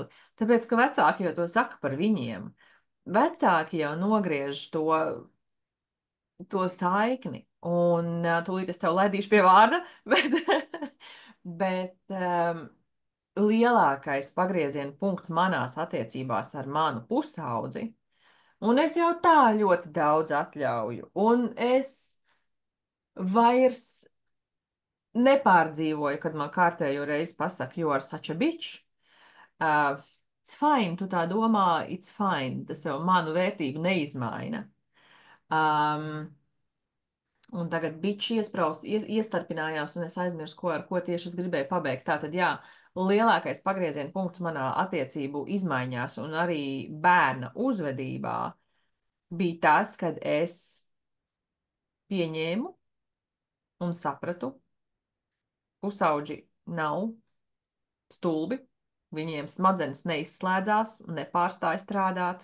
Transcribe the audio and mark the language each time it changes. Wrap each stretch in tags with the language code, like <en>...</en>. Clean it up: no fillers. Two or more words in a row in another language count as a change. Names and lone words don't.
<lv>Tāpēc, ka vecāki jau to saka par viņiem. Vecāki jau nogriež to saikni, un tūlīt es tev laidīšu pie vārda, bet lielākais pagrieziena punkts manās attiecībās ar manu pusaudzi, un es jau tā ļoti daudz atļauju, un es vairs nepārdzīvoju, kad man kārtējo reizi pasaka,</lv> <en>you are such a bitch. Uh, it's fine,</en> <lv>tu tā domā,</lv> <en>it's fine.</en> <lv>Tas jau manu vērtību neizmaina. Um, un tagad bičs iestarpinājās, un es aizmirsu, ar ko tieši es gribēju pabeigt. Tātad, jā, lielākais pagrieziena punkts manā attiecību izmaiņās un arī bērna uzvedībā bija tas, kad es pieņēmu un sapratu, pusauģi nav stulbi, viņiem smadzenes neizslēdzās, nepārstāj strādāt.</lv>